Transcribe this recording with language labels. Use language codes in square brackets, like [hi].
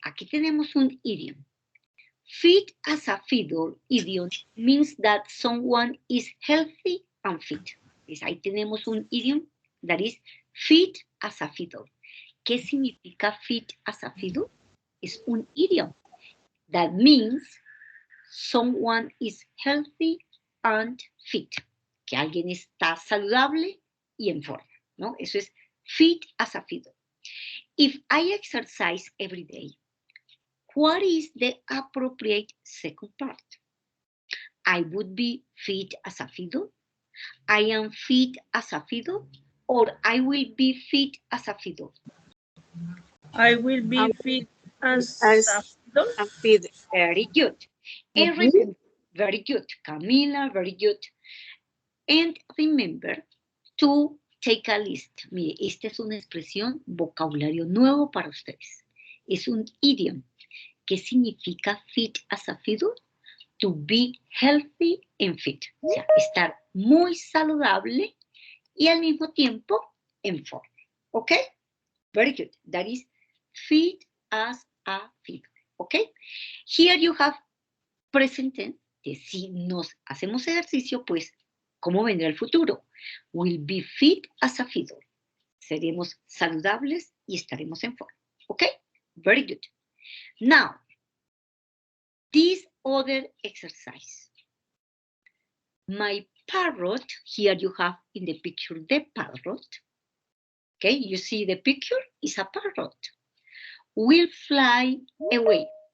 [es] Aquí tenemos un idiom. [en] Fit as a fiddle idiom means that someone is healthy and fit. [es] Pues ahí tenemos un [en] idiom that is fit as a fiddle. [es] ¿Qué significa [en] fit as a fiddle? [es] Es un [en] idiom that means someone is healthy and fit. [es] Que alguien está saludable y en forma, ¿no? Eso es fit as a fiddle. [en] If I exercise every day, what is the appropriate second part? I would be fit as a fiddle. I am fit as a fiddle. Or I will be fit as a fiddle. I will be fit as a fiddle. Very good. And remember, very good. Camila, very good. And remember to take a list. [es] Mire, esta es una expresión, vocabulario nuevo para ustedes. Es un idiom. ¿Qué significa fit as a fiddle? To be healthy and fit. O sea, estar muy saludable y al mismo tiempo en forma. [en] ¿Ok? Very good. That is fit as a fiddle. ¿Ok? Here you have present tense. [es] Que si nos hacemos ejercicio, pues, ¿cómo vendrá el futuro? [en] Will be fit as a fiddle. [es] Seremos saludables y estaremos en forma. [en] ¿Ok? Very good. Now, this other exercise. My parrot, here you have in the picture the parrot. Okay, you see the picture is a parrot. Will fly away.